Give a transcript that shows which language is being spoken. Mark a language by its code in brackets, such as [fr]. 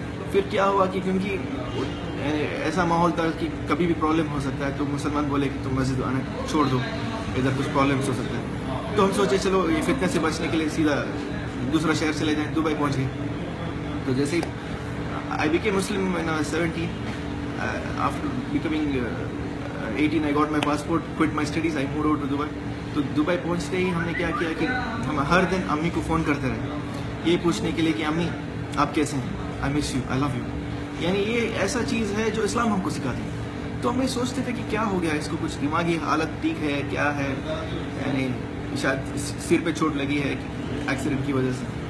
[ur] پھر کیا ہوا کہ کیونکہ ایسا ماحول تھا کہ کبھی بھی پرابلم ہو سکتا ہے، تو مسلمان بولے کہ تم مسجد آنا چھوڑ دو، ادھر کچھ پرابلمس ہو سکتا ہے. تو ہم سوچے چلو یہ فتنہ سے بچنے کے لیے سیدھا دوسرا شہر چلے جائیں. دبئی پہنچ گئے. تو جیسے [en] I became Muslim when I was 17. After becoming 18 I got my passport, quit my studies, I moved over to Dubai. [ur] تو دبئی پہنچتے ہی ہم نے کیا کیا کہ ہم ہر دن امی کو فون کرتے رہے یہ پوچھنے کے لیے کہ امی آپ کیسے ہیں، [en] I miss you, I love you. [ur] یعنی یہ ایسا چیز ہے جو اسلام ہم کو سکھاتی ہے. تو ہم یہ سوچتے تھے کہ کیا ہو گیا اس کو، کچھ دماغی حالت ٹھیک ہے کیا ہے، یعنی شاید سر پہ چوٹ لگی ہے ایکسیڈنٹ کی وجہ سے.